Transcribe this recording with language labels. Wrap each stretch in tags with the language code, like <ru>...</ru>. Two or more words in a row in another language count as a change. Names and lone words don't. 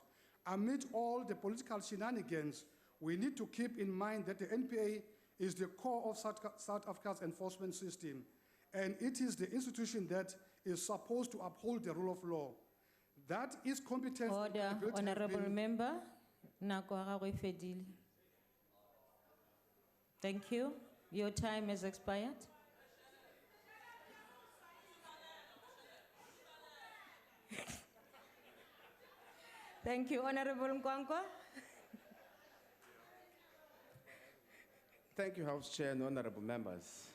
<en>Amid all the political shenanigans, we need to keep in mind that the NPA is the core of South Africa's enforcement system, and it is the institution that is supposed to uphold the rule of law. That is competence. Order, Honorable Member.</en> <nso>Nako ya gago e fedile.</nso> <en>Thank you. Your time has expired. Thank you, Honorable Nkwankwa. Thank you, House Chair and honorable members.</en>